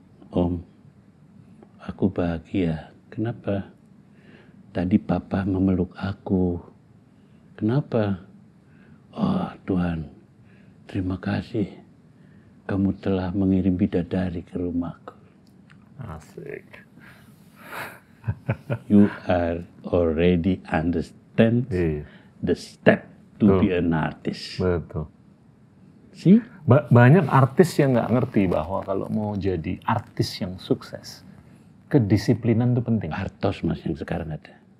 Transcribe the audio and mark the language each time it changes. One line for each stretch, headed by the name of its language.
Indonesian: Om, aku bahagia. Kenapa? Tadi papa memeluk aku. Kenapa? Oh Tuhan, terima kasih. Kamu telah mengirim bidadari ke rumahku. Asik.
English: You are already understand the step to be an artist.
Indonesian: Betul.
English: See?
Indonesian: Banyak artis yang nggak ngerti bahwa kalau mau jadi artis yang sukses, kedisiplinan itu penting. Artos, Mas, yang sekarang ada.